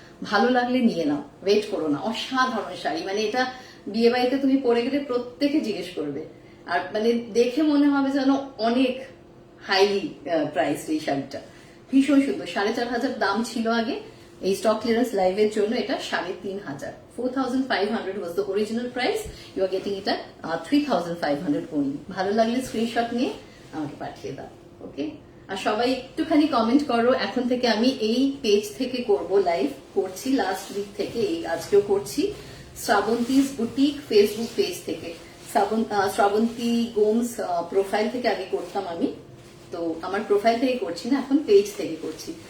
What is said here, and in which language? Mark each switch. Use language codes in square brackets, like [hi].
[bn] ভালো লাগলে নিয়ে নাও, ওয়েট করো না। অসাধারণ শাড়ি, মানে এটা বিয়ে বাড়িতে তুমি পরে গেলে প্রত্যেকে জিজ্ঞেস করবে, আর মানে দেখে মনে হবে যেন অনেক হাইলি প্রাইস এই শাড়িটা। ভীষণ সুন্দর, 4500 দাম ছিল আগে। এই স্টক ক্লিয়ারেন্স লাইভের জন্য এটা 3500। [en] 4500 was the original price. You are getting it at 3500 only. [bn] ভালো লাগলে স্ক্রিনশট নিয়ে আমাকে পাঠিয়ে দাও, ওকে? আর সবাই একটুখানি কমেন্ট করো। এখন থেকে আমি এই পেজ থেকে করব, লাইভ করছি লাস্ট উইক থেকে, এই আজকেও করছি। শ্রাবন্তীজ বুটিক ফেসবুক পেজ থেকে, শ্রাবন্তী গোমস প্রোফাইল থেকে আগে করতাম আমি, তো আমার প্রোফাইল থেকে করছি না, এখন পেজ থেকে করছি।